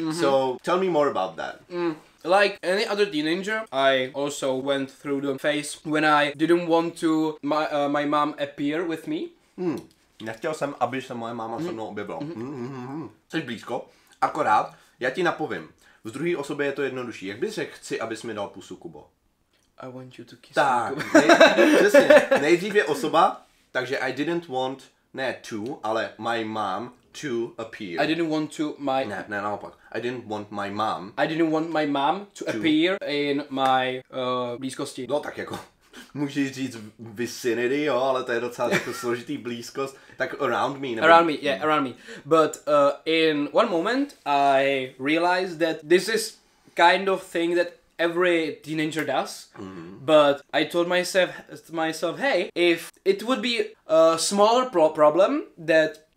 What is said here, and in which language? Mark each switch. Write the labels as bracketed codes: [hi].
[en] So tell me more about that. Like any other teenager, I also went through the phase when I didn't want to my mom appear with me. [cs] Nechtěl jsem, aby se moje máma se mnou objevila. Jsi blízko, akorát já ti napovím. V druhé osobě je to jednodušší. Jak bys řekl, chci, abys mi dal pusu, Kubo? [en] I want you to kiss [cs] tak, [en] me. [cs] Přesně. Nejdřív je osoba, takže [en] I didn't want, [cs] ne to, ale [en] my mom to appear. I didn't want to [cs] Ne, naopak. [en] I didn't want my mom. I didn't want my mom to appear in my blízkosti. [cs] No tak jako, můžeš říct vicinity, jo, ale to je docela jako složitý blízkost. Tak [en] around me. [cs] Nebo... [en] Around me. But in one moment I realized that this is kind of thing that every teenager does, but I told myself, hey, if it would be a smaller problem that...